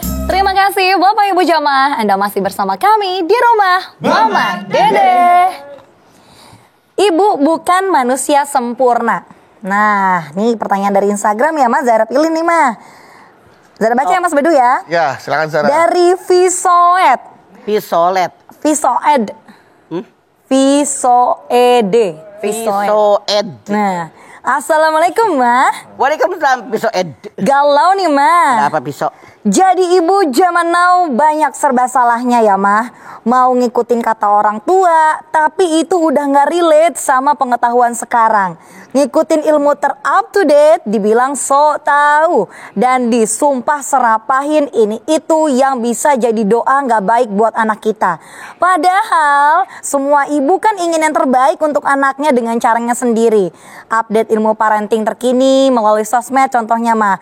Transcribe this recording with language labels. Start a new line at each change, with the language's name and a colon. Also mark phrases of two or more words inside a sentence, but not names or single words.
Indonesian: Terima kasih Bapak Ibu jamaah, Anda masih bersama kami di Rumah Mama Dede. Ibu bukan manusia sempurna. Nah, nih pertanyaan dari Instagram ya Mas, Zara pilih nih Mas. Zara baca ya Mas Bedu ya. Ya, silakan Zara. Dari Visoed. Visolet. Visoed. Visoed. Visoed. Nah, Assalamualaikum Mah. Waalaikumsalam Visoed. Galau nih Mah. Ada apa pisau? Jadi ibu zaman now banyak serba salahnya ya Mah. Mau ngikutin kata orang tua, tapi itu udah gak relate sama pengetahuan sekarang. Ngikutin ilmu
English: up to date,
Indonesian: dibilang sok tahu. Dan disumpah serapahin ini itu yang bisa jadi doa gak baik buat anak kita. Padahal semua ibu kan ingin yang terbaik untuk anaknya dengan caranya sendiri. Update ilmu parenting terkini melalui sosmed contohnya Mah.